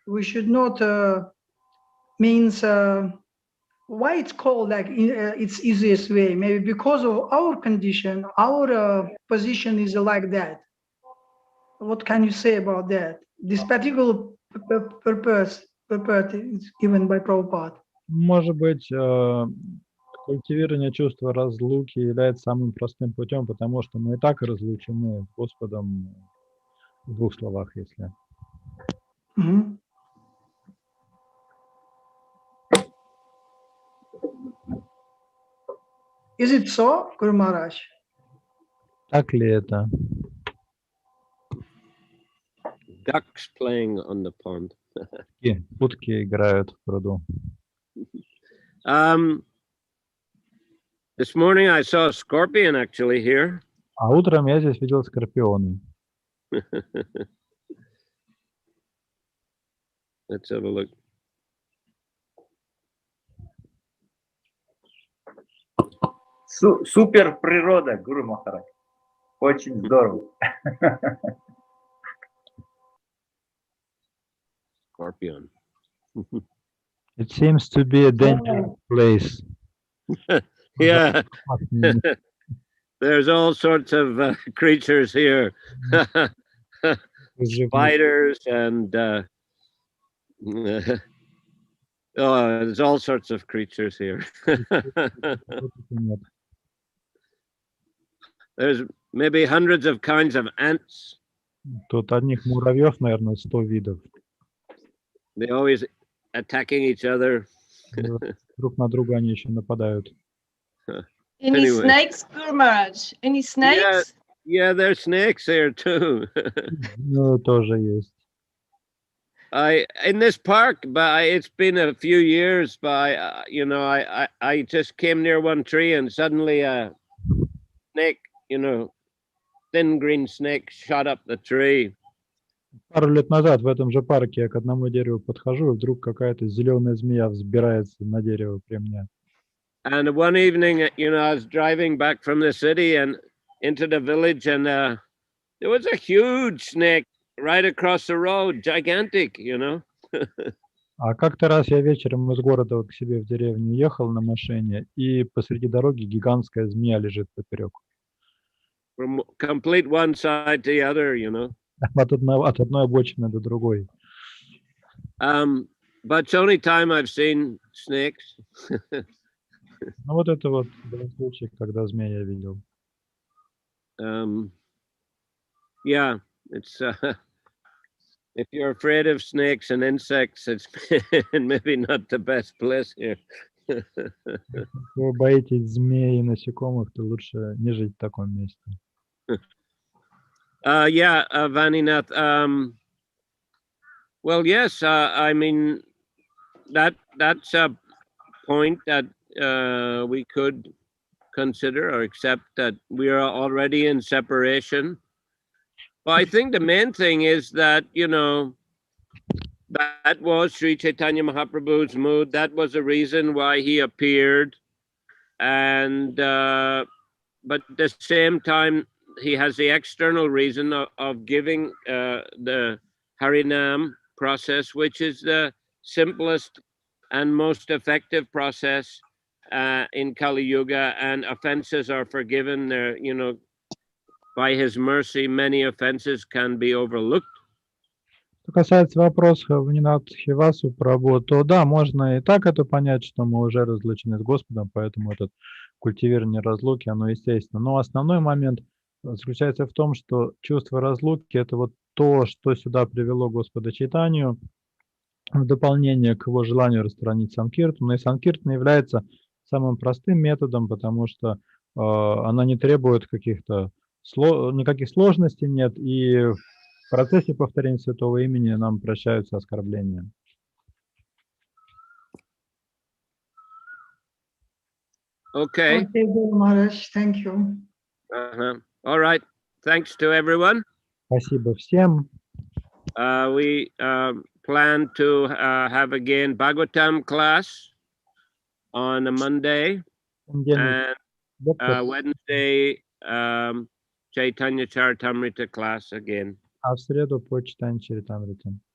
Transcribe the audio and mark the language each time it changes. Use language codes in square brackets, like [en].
[en] We should not means why it's called like its easiest way. Maybe because of our condition, our position is like that. What can you say about that? This particular purpose is given by Prabhupada. [ru] Может быть, культивирование чувства разлуки является самым простым путем, потому что мы и так разлучены с Господом в двух словах, если. Mm-hmm. [en] Is it so, Guru Maharaj? [ru] Так ли это? [en] Ducks playing on the pond. [ru] Утки играют в пруду. [en] This morning I saw a scorpion actually here. [ru] А утром я здесь видел скорпиона. [en] Let's have a look. [ru] Супер природа, Гуру Махарадж. Очень здорово. [en] Scorpion. It seems to be a dangerous place. Yeah. There's all sorts of creatures here. Spiders and there's all sorts of creatures here. There's maybe hundreds of kinds of ants. [ru] Тут одних муравьев, наверное, 100 видов. [en] They always attacking each other. [ru] Друг на друга они еще нападают. [en] Any Anyway. snakes, Guru Maharaj? Any snakes? Yeah, there's snakes there too. [ru] Ну, тоже есть. [en] In this park, but it's been a few years. But I just came near one tree and suddenly a snake, thin green snake, shot up the tree. [ru] Пару лет назад в этом же парке я к одному дереву подхожу, и вдруг какая-то зеленая змея взбирается на дерево при мне. [en] And one evening, I was driving back from the city and into the village, and there was a huge snake right across the road, gigantic, [ru] А как-то раз я вечером из города к себе в деревню ехал на машине, и посреди дороги гигантская змея лежит поперек. [en] From complete one side to the other, [ru] От одной обочины до другой. [en] But it's the only time I've seen snakes. [ru] Ну вот это вот был случай, когда змея я видел. [en] Yeah, it's if you're afraid of snakes and insects, it's maybe not the best place here. [ru] Если вы боитесь змей и насекомых, то лучше не жить в таком месте. [en] Yeah, Vaninath. Well, yes. I mean, that's a point that we could consider or accept, that we are already in separation. But I think the main thing is that, that was Sri Chaitanya Mahaprabhu's mood. That was the reason why he appeared. And, but at the same time, he has the external reason of giving the Harinam process, which is the simplest and most effective process in Kali Yuga, and offenses are forgiven. There, by his mercy, many offenses can be overlooked. [ru] Что касается вопроса Ванинатхивасу Прабху, то да, можно и так это понять, что мы уже разлучены с Господом, поэтому этот культивирование разлуки, оно естественно. Но основной момент заключается в том, что чувство разлуки – это вот то, что сюда привело Господа Чайтанью, в дополнение к его желанию распространить санкиртану. И санкиртана является самым простым методом, потому что она не требует никаких сложностей нет, и в процессе повторения святого имени нам прощаются оскорбления. [en] Okay. Okay, Guru Maharaj, thank you. All right. Thanks to everyone. [ru] Спасибо всем. [en] We plan to have again Bhagavatam class on a Monday, and Wednesday Chaitanya Charitamrita class again. [ru] А в среду по читанию Чаритамриты.